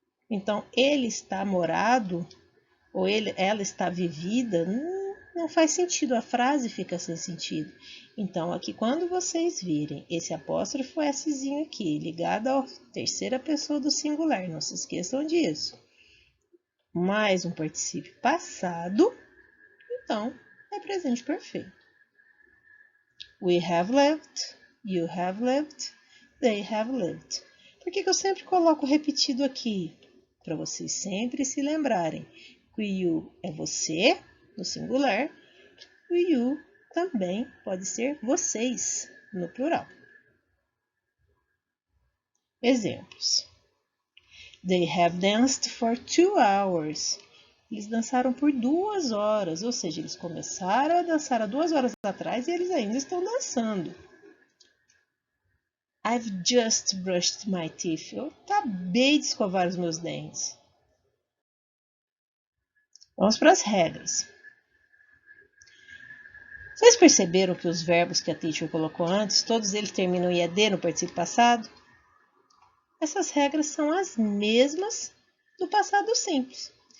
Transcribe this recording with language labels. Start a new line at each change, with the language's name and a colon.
Portuguese: Então, ele está morado ou ela está vivida, não faz sentido, a frase fica sem sentido. Então, aqui quando vocês virem esse apóstrofo Szinho aqui, ligado à terceira pessoa do singular, não se esqueçam disso. Mais um particípio passado, então é presente perfeito.
English: We have lived, you have lived, they have lived.
Portuguese: Por que eu sempre coloco repetido aqui? Para vocês sempre se lembrarem que o you é você, no singular, o you também pode ser vocês, no plural. Exemplos.
English: They have danced for 2 hours.
Portuguese: Eles dançaram por 2 horas, ou seja, eles começaram a dançar há 2 horas atrás e eles ainda estão dançando.
English: I've just brushed my teeth.
Portuguese: Eu acabei de escovar os meus dentes. Vamos para as regras. Vocês perceberam que os verbos que a teacher colocou antes, todos eles terminam em ED no particípio passado? Essas regras são as mesmas do passado simples.